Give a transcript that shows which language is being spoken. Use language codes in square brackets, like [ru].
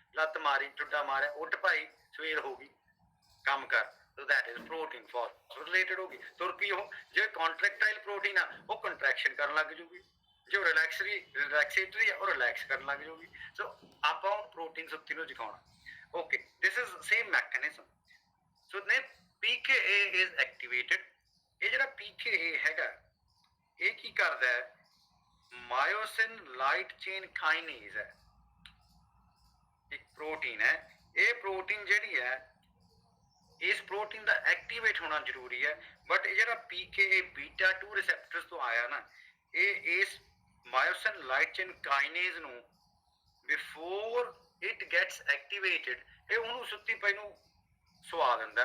[pa] ਲੱਤ ਮਾਰੀ, ਟੁੱਡਾ ਮਾਰਿਆ, ਉੱਠ ਭਾਈ ਸਵੇਰ ਹੋ ਗਈ, ਕੰਮ ਕਰ। [en] So that is protein phosphorylated [pa] ਹੋ ਗਈ, ਤੁਰ ਪਈ ਉਹ। ਜੇ ਕੰਟਰੈਕਟਾਈਲ ਪ੍ਰੋਟੀਨ ਆ, ਉਹ ਕੰਟਰੈਕਸ਼ਨ ਕਰਨ ਲੱਗ ਜੂਗੀ। ਜੋ ਰਿਲੈਕਸੇਟਰੀ ਆ, ਉਹ ਰਿਲੈਕਸ ਕਰਨ ਲੱਗ ਜੂਗੀ। ਸੋ ਆਪਾਂ ਪ੍ਰੋਟੀਨ ਸੁੱਤੀ ਨੂੰ ਜਗਾਉਣਾ। Okay, [en] This is same mechanism. So ਨੇ PKA is activated. [pa] ਇਹ ਜਿਹੜਾ PKA ਹੈਗਾ, ਇਹ ਕੀ ਕਰਦਾ ਹੈ? ਮਾਇਓਸਿਨ ਲਾਈਟ ਚੇਨ ਕਾਈਨੇਜ਼ ਹੈ, ਇੱਕ ਪ੍ਰੋਟੀਨ ਹੈ। ਇਹ ਪ੍ਰੋਟੀਨ ਜਿਹੜੀ ਹੈ, ਇਸ ਪ੍ਰੋਟੀਨ ਦਾ ਐਕਟੀਵੇਟ ਹੋਣਾ ਜ਼ਰੂਰੀ ਹੈ, ਬਟ ਇਹ ਜਿਹੜਾ PKA ਬੀਟਾ 2 ਰਿਸੈਪਟਰਸ ਤੋਂ ਆਇਆ ਨਾ, ਇਹ ਇਸ ਮਾਇਓਸਿਨ ਲਾਈਟ ਚੇਨ ਕਾਈਨੇਜ਼ ਨੂੰ [en] before it gets activated, [pa] ਇਹ ਉਹਨੂੰ ਸੁੱਤੀ ਪਈ ਨੂੰ ਸਵਾ ਦਿੰਦਾ।